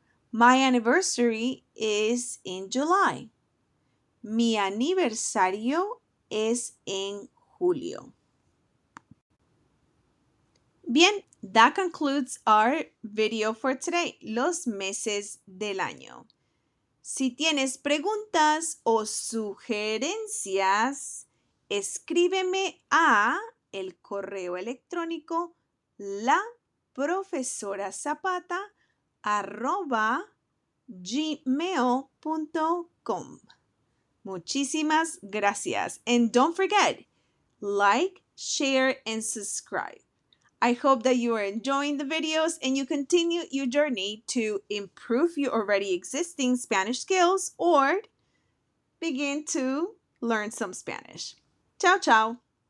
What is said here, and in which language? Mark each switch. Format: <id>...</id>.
<en>My anniversary is in July.</en> <es>Mi aniversario es en julio.</es> <en>Bien, that concludes our video for today,</en> <es>los meses del año. Si tienes preguntas o sugerencias, escríbeme a el correo electrónico laprofesorazapata@gmail.com. Muchísimas gracias.</es> <en>And don't forget, like, share, and subscribe. I hope that you are enjoying the videos and you continue your journey to improve your already existing Spanish skills or begin to learn some Spanish. Ciao, ciao.</en>